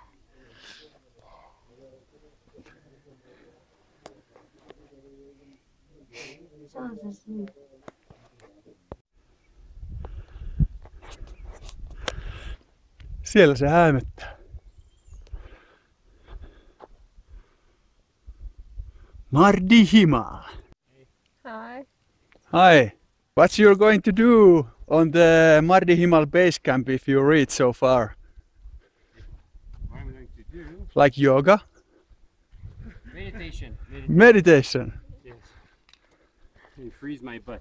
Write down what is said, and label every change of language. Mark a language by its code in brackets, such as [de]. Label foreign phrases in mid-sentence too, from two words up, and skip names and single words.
[fi] Se on se syy. Siellä se häämöttää. Mardi Himal. [en] Hi. Hi. What you're going to do on the Mardi Himal base camp if you reach so far? What I'm going to do? Like yoga? Meditation. Meditation. Yes. And freeze my butt.